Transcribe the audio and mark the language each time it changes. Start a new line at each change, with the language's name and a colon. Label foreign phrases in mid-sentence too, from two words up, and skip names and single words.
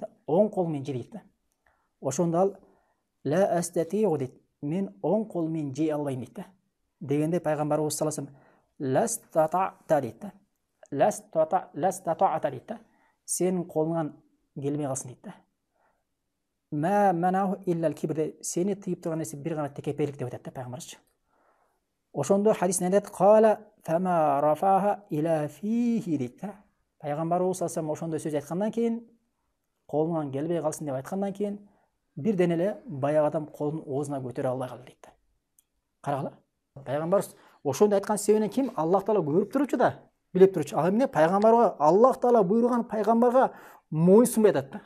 Kyrgyz: Оң кол менен же дейт да. Ошондо ал
Arabic: لا أستطيع
Kyrgyz: дейт. Мен оң кол менен жей албайм дейт да. Дегенде пайгамбарыбыз
Arabic: صلى الله عليه وسلم
Kyrgyz: ластата дейт да. Ластата дейт да. Сенин колуңан келбей калсын дейт да.
Arabic: ما منعه إلا الكبر,
Kyrgyz: сени тыйып турган нерсе бир гана текепелик деп айтат да пайгамбарыбыз. Ошондо хадисте айтат:
Arabic: "قال فما رفعها إلى فيه"
Kyrgyz: дейт да. Пайгамбарыбыз
Arabic: صلى الله عليه وسلم
Kyrgyz: ошондой сөз айткандан кийин, колуңан келбей калсын деп айткандан кийин, бирден эле баягы адам колун оозуна көтөрө албай калды дейт да. Карагыла. Пайгамбарыбыз ошондой айткан себебинен ким? Аллах Таала көрүп турчу да, билип турчу. Ал эмне? Пайгамбарга Аллах Таала буйруган пайгамбарга моюнсунбай атат да.